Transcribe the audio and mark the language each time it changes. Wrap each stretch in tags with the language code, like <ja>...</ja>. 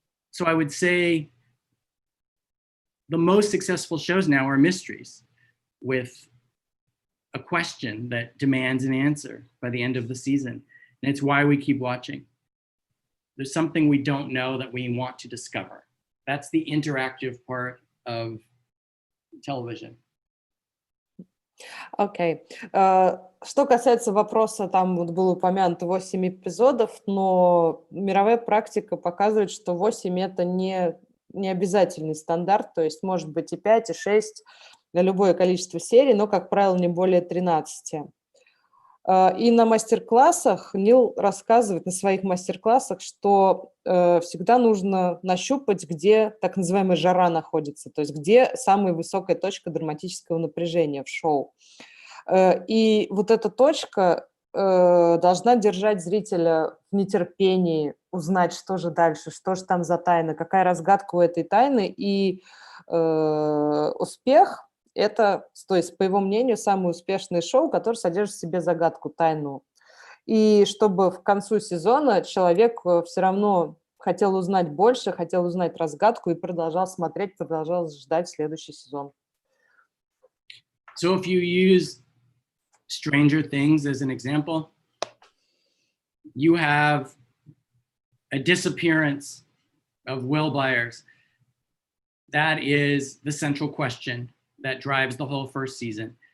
<en>So I would say the most successful shows now are mysteries with a question that demands an answer by the end of the season. And it's why we keep watching. There's something we don't know that we want to discover. That's the interactive part of television.</en> <ru>Окей. Что касается вопроса, там вот было упомянуто 8 эпизодов, но мировая практика показывает, что 8 это не обязательный стандарт, то есть может быть и 5, и 6, на любое количество серий, но, как правило, не более 13. И на мастер-классах Нил рассказывает, на своих мастер-классах, что всегда нужно нащупать, где так называемая жара находится, то есть где самая высокая точка драматического напряжения в шоу. И вот эта точка должна держать зрителя в нетерпении, узнать, что же дальше, что же там за тайна, какая разгадка у этой тайны. И успех – это, то есть, по его мнению, самое успешное шоу, которое содержит в себе загадку, тайну. И чтобы в концу сезона человек все равно хотел узнать больше, хотел узнать разгадку и продолжал смотреть, продолжал ждать следующий сезон.</ru> <en>So if you use Stranger Things as an example, you have a disappearance of Will Byers. That is the central question that drives the whole first season.</en>